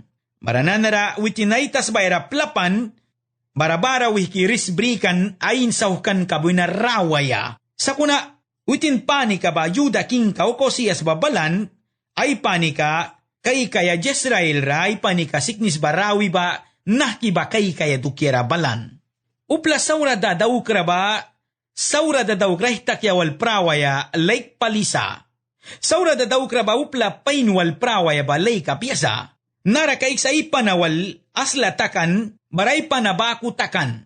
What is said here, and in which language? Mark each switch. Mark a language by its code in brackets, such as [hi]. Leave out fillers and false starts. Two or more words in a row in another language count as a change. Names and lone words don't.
[miq] Barananara witinaitas bayra plapan, barabara wiki risbrikan ayin sauhkan kabuina rawaya. Sakuna, witin panika ba Juda king ka oko siyas babalan, ay panika kay kaya Jezreel ra, ay panika siknis barawi ba, nahki ba kay kaya dukiera balan. Upla saura dadaw kra ba, saura dadaw krahtak yawal prawaya, like palisa. Saura dadaw kra ba upla painwal prawaya ba like kapiasa. Nara kaik sa ipanawal asla takan, baray panabaku takan.